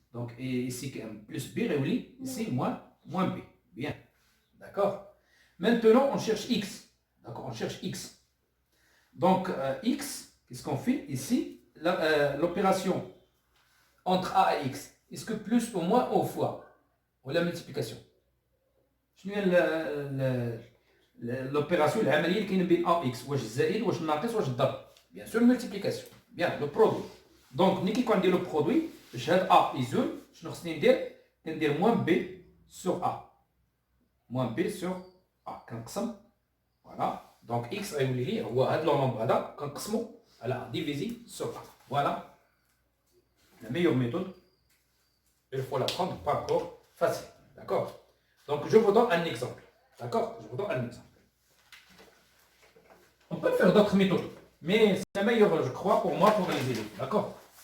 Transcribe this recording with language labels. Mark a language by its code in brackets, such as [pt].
[fr] Donc, ici, plus B réuni, ici, moins B. Bien. D'accord? Maintenant, on cherche X. D'accord? On cherche X. Donc, X, qu'est-ce qu'on fait ici? L'opération entre A et X. Est-ce que plus ou moins ou fois? Ou la multiplication? [ar] شنو هي l'opération العمليه اللي كاينه بين A et X؟ واش الزائد واش الناقص واش الضرب؟ [fr] bien sûr multiplication. bien le produit. [ar] Donc ملي كيكون ندير le produit باش هاد A يزول شنو خصني ندير؟ كندير [fr] moins B sur A. moins B sur A. [ar] كنقسم voilà. Donc X غيولي لي هو هاد لو نومبر هذا كنقسمو على [fr] divisé sur A. Voilà. La meilleure méthode, il faut la prendre par rapport facile. D'accord? Donc, je vous donne un exemple. D'accord? Je vous donne un exemple. On peut faire d'autres méthodes, mais c'est la meilleure, je crois, pour moi, pour les élèves. D'accord?